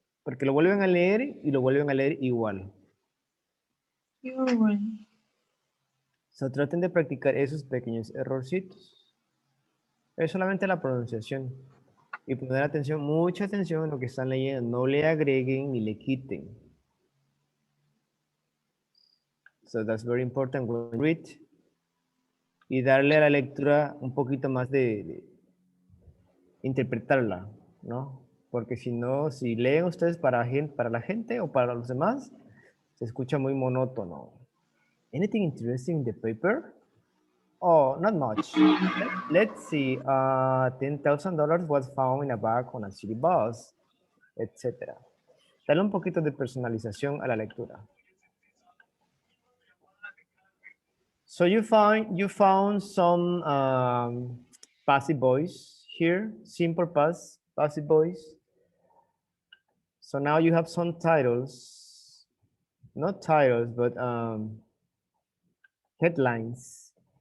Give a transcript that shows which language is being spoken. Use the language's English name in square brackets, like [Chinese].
[Spanish] Porque lo vuelven a leer y lo vuelven a leer igual. Yuri. So, traten de practicar esos pequeños errorcitos. Es solamente la pronunciación. Y poner atención, mucha atención en lo que están leyendo. No le agreguen ni le quiten. [English] So that's very important when you read. [Spanish] Y darle a la lectura un poquito más de interpretarla, ¿no? Porque si no, si leen ustedes para la gente o para los demás, se escucha muy monótono. [English] Anything interesting in the paper? Oh, not much. Let's see. $10,000 was found in a bag on a city bus, etc. [Spanish] Dale un poquito de personalización a la lectura. [English] So you found some passive voice here, simple passive voice. So now you have some titles. not titles, but headlines.